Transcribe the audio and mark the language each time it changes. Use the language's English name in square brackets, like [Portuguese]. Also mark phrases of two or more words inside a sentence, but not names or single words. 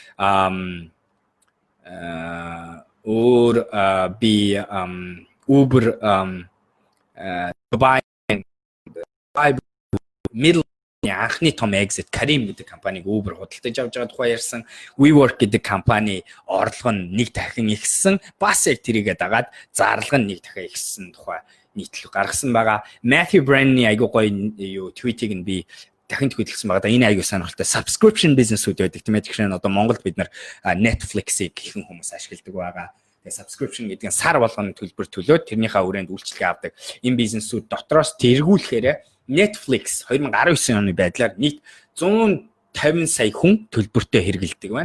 [Mongolian] Өөр би Uber Dubai middle анхны том exit Careem гэдэг компаниг Uber худалдаж авч байгаа тухай ярьсан. WeWork гэдэг компани орлого нь нэг дахин ихссэн. Бас яг тэрийгээ дагаад зарлага нь нэг дахин ихссэн тухай нийтлэл гаргасан байгаа. Matthew Brand-ийн айгуу гоё tweet-ийг нь би дахин tweet-лсэн байгаа. Энэ айгуу сонирхолтой [English] subscription business- [Mongolian] үүд байдаг тийм ээ. Тэгэхээр одоо Монголд бид нар Netflix-ийг ихэнх хүмүүс ашигладаг байгаа. Тэгээ subscription гэдэг нь сар болгоны төлбөр төлөөд тэрнийхээ хүрээнд үйлчлэгээ авдаг. Энэ бизнесүүд дотроос тэргүүлэхээр Netflix 2019 оны байдлаар нийт 150 сая хүн төлбөртэй хэрэгэлдэг байна.